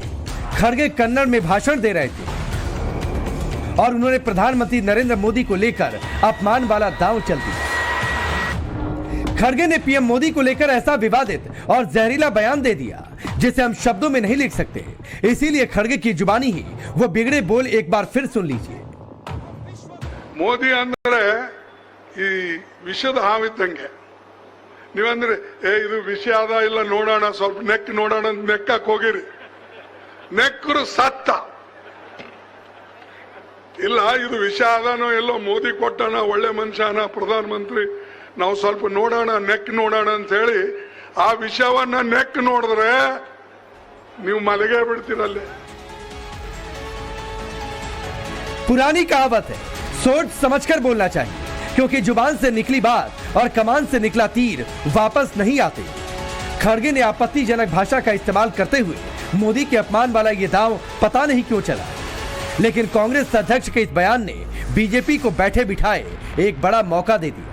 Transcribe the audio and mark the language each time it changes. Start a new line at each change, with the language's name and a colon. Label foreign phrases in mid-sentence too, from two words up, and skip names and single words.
Hindi: खड़गे कन्नड़ में भाषण दे रहे थे और उन्होंने प्रधानमंत्री नरेंद्र मोदी को लेकर अपमान वाला दांव चल दिया। खड़गे ने पीएम मोदी को लेकर ऐसा विवादित और जहरीला बयान दे दिया जिसे हम शब्दों में नहीं लिख सकते। इसीलिए खड़गे की जुबानी ही वो बिगड़े बोल एक बार फिर सुन लीजिए।
Kannada: ಮೋದಿ ಅಂದ್ರೆ ಈ ವಿಷದ ಹಾವಿದ್ದಂಗೆ. ನೀವಂದ್ರೆ ಇದು ವಿಷ ಅದ ಇಲ್ಲ ನೋಡೋಣ, ಸ್ವಲ್ಪ ನೆಕ್ ನೋಡೋಣ ಅಂತ ನೆಕ್ಕಕ್ ಹೋಗಿರಿ, ನೆಕ್ಕರು ಸತ್ತ. ಇಲ್ಲ ಇದು ವಿಷ ಅದಾನೋ ಎಲ್ಲೋ ಮೋದಿ ಕೊಟ್ಟಣ, ಒಳ್ಳೆ ಮನುಷ್ಯನ ಪ್ರಧಾನಮಂತ್ರಿ, ನಾವು ಸ್ವಲ್ಪ ನೋಡೋಣ ನೆಕ್ ನೋಡೋಣ ಅಂತ ಹೇಳಿ ಆ ವಿಷಯವನ್ನ ನೆಕ್ ನೋಡಿದ್ರೆ ನೀವು ಮಲಗೇ ಬಿಡ್ತೀರಲ್ಲೇ.
Hindi: पुरानी कहावत है, सोच समझकर बोलना चाहिए, क्योंकि जुबान से निकली बात और कमान से निकला तीर वापस नहीं आते। खड़गे ने आपत्तिजनक भाषा का इस्तेमाल करते हुए मोदी के अपमान वाला ये दांव पता नहीं क्यों चला, लेकिन कांग्रेस अध्यक्ष के इस बयान ने बीजेपी को बैठे बिठाए एक बड़ा मौका दे दिया।